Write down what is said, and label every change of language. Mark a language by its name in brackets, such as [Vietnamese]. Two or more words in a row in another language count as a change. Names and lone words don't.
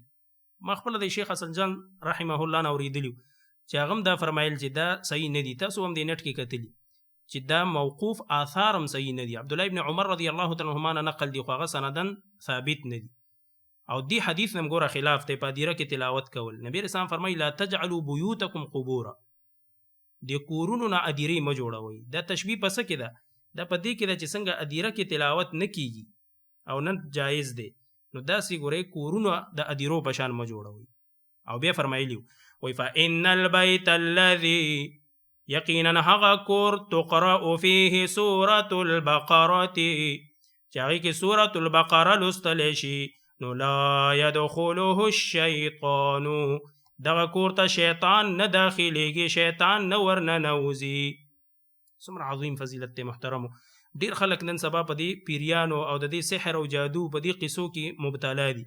[Pashto] ما خپل د شیخ حسن جان رحمه الله نه اوریدلی چې هغه دا فرمایل چې دا صحیح نه دي. تاسو هم د نت کې کتلی چې دا موقوف آثار هم صحیح نه دي. عبد الله ابن عمر [Arabic] رضی الله تعالی عنهما [Pashto] نقل دي خو هغه سندن ثابت نه دي. او دی حدیث نم ګوره خلاف ته پادیره کې تلاوت کول. نبی رسول الله فرمایي [Arabic] لا تجعلوا بيوتكم قبورا، [Pashto] د کورونو نه اديري ما جوړوي. دا تشبیه پس کې ده، دا پدې کې ده چې څنګه اديره کې تلاوت نه کیږي او نه جایز دی، نو دا سی ګوره کورونو د اديرو په شان ما جوړوي. او بیا فرمایلی وای [Arabic] فإن البيت الذي، [Pashto] یقینا هغه کور [Arabic] تقرأ فيه سورة البقرة [Pashto] چې هغې کې سورة البقره لوستلی شي، نو [Arabic] لا يدخله الشیطان، [Pashto] دغه کور ته شیطان نه داخلیږي، شیطان نه ورننوځي. څومره عظیم فضیلت دی محترمو. ډیر خلک نن سبا په دې پیریانو او د دې سحر او جادو په دې قصو کې مبتلا دي.